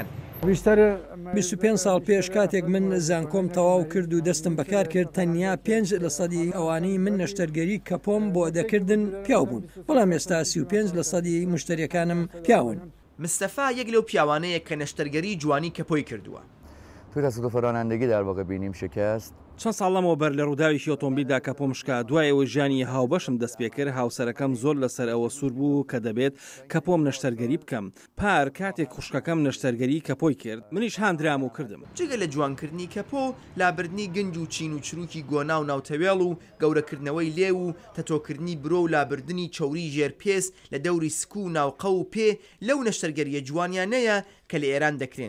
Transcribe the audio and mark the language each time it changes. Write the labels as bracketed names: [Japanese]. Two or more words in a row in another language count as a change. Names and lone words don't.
[Central Kurdish] 25 ساڵ پێش کاتێک من زانکۆم تەواو کرد و دەستم بەکار کرد تەنیا 5% ئەوانەی من نەشتەرگەری کەپۆم بۆ دەکردن پیاو بوون، بەڵام ئێستا 35% مشتریەکانم پیاون. مستەفا یەک لەو پیاوانەیە کە نەشتەرگەری جوانی کەپۆی کردووە. [Persian] توی تصادف رانندگی در واقع بینیم شکست. [Central Kurdish] چەند ساڵەمەوە بەر لە ڕووداوێکی ئۆتۆمبیلدا کەپۆم شکا، دوایەوە ژیانی هاوبەشم دەست پێ کرد. هاوسەرەکەم زۆر لەسەر ئەوە سوور بوو کە دەبێت کەپۆم نەشتەرگەری بکەم. پار کاتێک خوشکەکەم نەشتەرگەری کەپۆی کرد، منیش هاندرام و کردم. جگە لە جوانکردنی کەپۆ، لابردنی گنج و چین و چروکی گۆنا و ناوتەوێڵ و گەورەکردنەوەی لێ و تەتۆکردنی برۆ و لابردنی چۆری ژێرپێس لە دەوری سکو و ناوقە و پێ لەو نەشتەرگەریە جوانیانەیە کە لە ئێران دەکرێن.